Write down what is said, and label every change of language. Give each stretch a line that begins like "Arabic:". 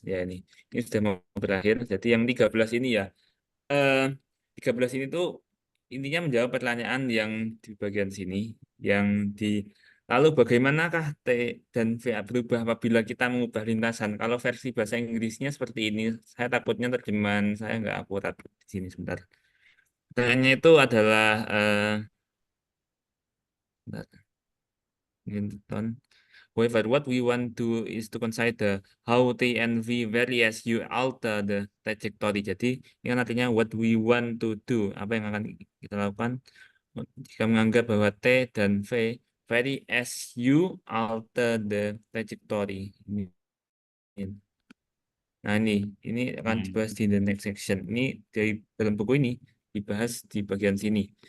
Indonesian: Ya ini sudah mau berakhir. Jadi yang 13 ini ya, eh, 13 ini tuh intinya menjawab pertanyaan yang di bagian sini, yang di lalu bagaimanakah T dan V berubah apabila kita mengubah lintasan? Kalau versi bahasa Inggrisnya seperti ini, saya takutnya terjemahan saya nggak akurat di sini sebentar. Pertanyaannya itu adalah bentar, Newton.
English: However, what we want to is to consider how T and V vary as you alter the trajectory.
Indonesian: Jadi ini kan artinya
English: what we want to do,
Indonesian: apa yang akan kita lakukan jika menganggap bahwa T dan V
English: vary as you alter the trajectory.
Indonesian: Nah ini akan dibahas di
English: the next section.
Indonesian: Ini dari dalam buku ini dibahas di bagian sini.